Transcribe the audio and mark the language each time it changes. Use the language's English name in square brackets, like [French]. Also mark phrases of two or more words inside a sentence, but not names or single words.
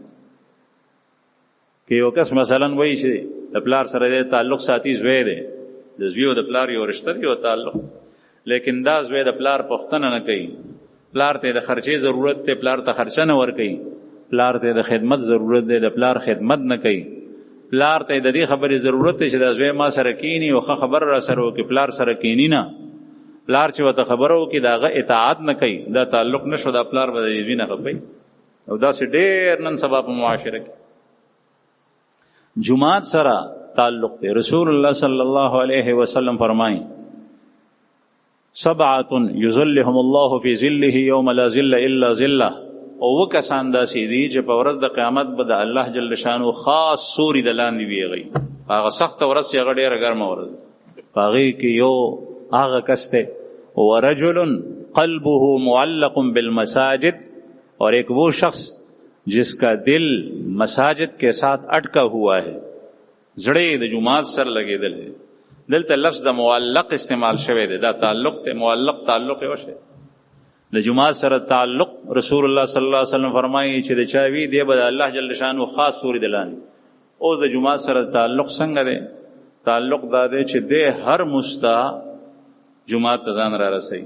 [Pashto] که یو کس مثلا وایي چې د پلار سره دی تعلق ساتي، زوی دی، د زوی او د پلار یو رشته دی، یو تعلق، لیکن دا زوی د پلار پوښتنه نه کوي، پلار ته د خرچې ضرورت دی، پلار ته خرچه نه ورکوي، پلار ته د خدمت ضرورت دی، د پلار خدمت نه کوي، پلار ته د دې خبرې ضرورت دی چې دا زوی ما سره کینی او ښه خبر را سره وکړي، پلار سره کینی نه، پلار چې ورته خبره وکړي د هغه اطاعت نه کوي، دا تعلق نه شو، دا پلار به د زوی نه خفوي. او داسې ډېر نن سبا په معاشره کې جماعت سره تعلق دی. [Arabic] رسول الله صلی الله علیه وسلم فرمایي 7 یظلهم الله فی ظله یوم لا ظل الا ظله، [Pashto] او کسان داسې دي چې په ورځ د قیامت به د الله [Arabic] جل شانو [Pashto] خاص سوري د لاندې ویږي، هغه سخته ورځ چې هغه ډېره ګرمه ورځ، په هغې کې یو هغه کس دی [Arabic] ورجل قلبه معلق بالمساجد، [Urdu] اور ایک وہ شخص جس کا دل مساجد کے ساتھ اٹکا ہوا ہے، [Pashto] زړه د جماعت سره لګېدل دی. دلته لفظ د معلق استعمال شوی دی، دا تعلق دی، معلق تعلق یې وشي د جماعت سره تعلق. [Arabic] رسول الله صلی الله علیه وسلم [Pashto] فرمایي چې د چا وي دی به د الله [Arabic] جل شانو [Pashto] خاص سوري د لاندې. اوس د جماعت سره تعلق څنګه دی؟ تعلق دا دی چې د هر مستا جماعت ته ځان را رسوي.